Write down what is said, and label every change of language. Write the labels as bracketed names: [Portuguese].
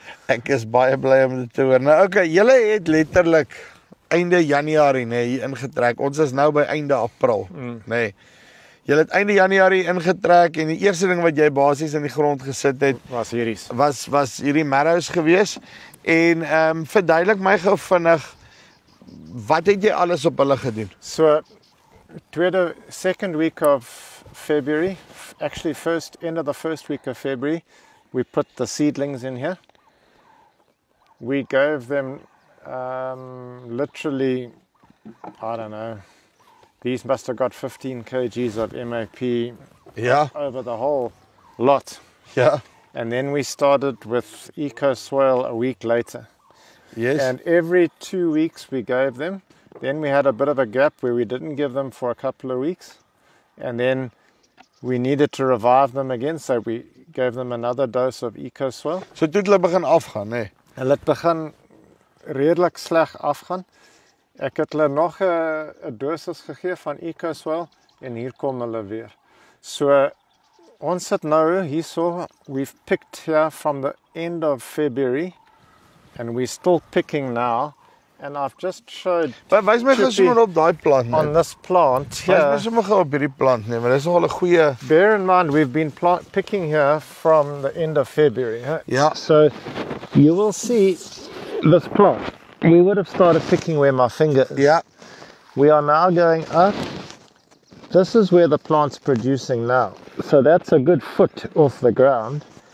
[Afrikaans] Ek is baie bly om dit te hoor. Nou okay, julle het letterlik einde Januarie hier ingetrek. Ons is nou by einde April, Julle het einde Januarie ingetrek en die eerste ding wat jy basies in die grond gesit het Was hierdie. was hierdie marrows gewees. En verduidelik my gou vinnig, wat het jy alles op hulle gedoen? [English] So second week of February, actually end of the first week of February, we put the seedlings in here. We gave them literally, I don't know, these must have got 15 kgs of MAP over the whole lot. [Afrikaans] Ja. [English] And then we started with EcoSoil a week later. Yes. And every 2 weeks we gave them. Then we had a bit of a gap where we didn't give them for a couple of weeks. And then we needed to revive them again, so we gave them another dose of EcoSoil. [Afrikaans] So toe het hulle begin afgaan, Hulle het begin redelik sleg afgaan. Ek het hulle nog 'n dosis gegee van EcoSoil en hier kom hulle weer. So ons sit nou hierso, [English] we've picked here from the end of February and we're still picking now, and I've just showed [Afrikaans] Wys my gou sommer op daai plant [English] on this plant [Afrikaans] Wys [English] here. [Afrikaans] my sommer gou op hierdie plant maar dis nogal 'n goeie. [English] Bear in mind we've been picking here from the end of February. [Afrikaans] Ja. [English] So you will see this plant. We would have started picking where my finger is. [Afrikaans] Ja. [English] We are now going up. This is where the plant's producing now. So that's a good foot off the ground.